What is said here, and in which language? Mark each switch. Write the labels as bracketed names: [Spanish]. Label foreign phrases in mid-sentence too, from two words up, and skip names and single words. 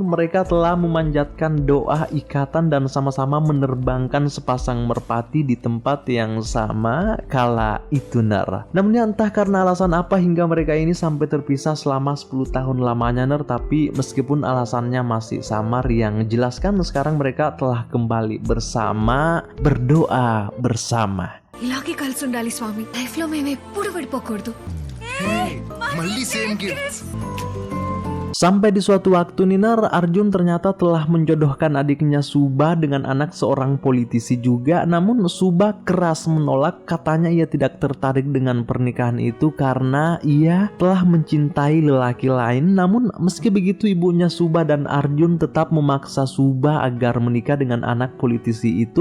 [Indonesian] Mereka telah memanjatkan doa ikatan dan sama-sama menerbangkan sepasang merpati di tempat yang sama kala itu Ner. Namun entah karena alasan apa hingga mereka ini sampai terpisah selama 10 tahun lamanya Ner. Tapi meskipun alasannya masih samar, yang jelaskan sekarang mereka telah kembali bersama, berdoa bersama. [Telugu] ఇలాగే కలిసి ఉండాలి స్వామి. లైఫ్ లో మేము ఎప్పుడు విడిపోకూడదు. మళ్ళీ [English] same gifts. [Indonesian] Sampai di suatu waktu Niner, Arjun ternyata telah menjodohkan adiknya Subha dengan anak seorang politisi juga. Namun Subha keras menolak, katanya ia tidak tertarik dengan pernikahan itu karena ia telah mencintai lelaki lain. Namun meski begitu ibunya Subha dan Arjun tetap memaksa Subha agar menikah dengan anak politisi itu.